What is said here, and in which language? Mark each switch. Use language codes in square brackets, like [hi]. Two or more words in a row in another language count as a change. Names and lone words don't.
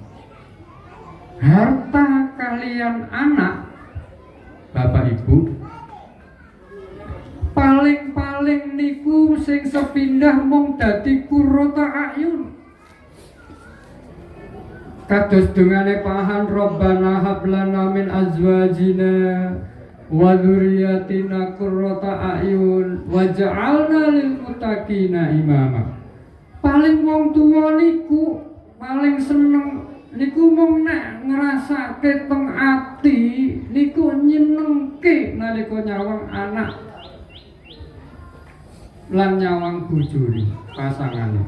[jv] Harta kalian anak Bapak Ibu paling-paling niku sing sepindah mung dadi [ar] قرة أعين. [jv] Kados dungane pahan [ar] ربنا هب لنا من أزواجنا وذرياتنا قرة أعين واجعلنا للمتقين إماما. [jv] Paling wong tuwa niku paling seneng niku mung nek ngrasake teng ati niku nyenengke nalika nyawang anak lan nyawang bojone pasangane.